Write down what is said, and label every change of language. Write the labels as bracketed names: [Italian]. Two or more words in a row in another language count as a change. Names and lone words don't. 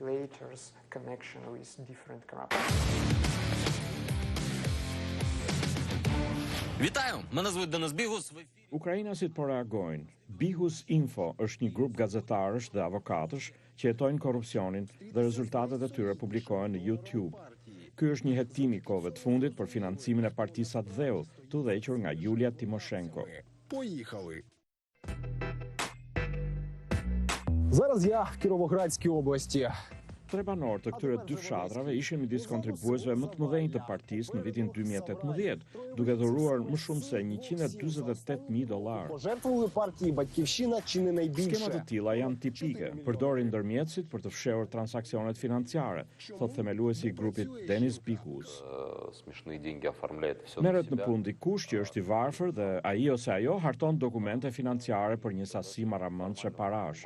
[Albanian] Ukrainasit po reagojnë. Bihus Info është një grup gazetarësh dhe avokatësh që hetojnë korrupsionin dhe rezultatet e tyre publikohen në YouTube. Ky është një hetim i kohëve të fundit për financimin e partisë Adheu, të udhëhequr nga Julia Timoshenko. [Ukrainian] Зараз я в Кіровоградській області. [Albanian] Tre banor të këtyre dy fshatrave ishin midis kontribuesve më të mëdhenj të partisë në vitin 2018, duke dhuruar më shumë se $128,000. [Ukrainian] Пожертвували партії Батьківщина чи не найбільше. [Albanian] Skemat të tilla janë tipike, përdorin ndërmjetësit për të fshehur transaksionet financiare, thot themeluesi i grupit Denis Bihus. Merret në punë dikush që është i varfër dhe ai ose ajo harton dokumente financiare për një sasi marramendshme parash.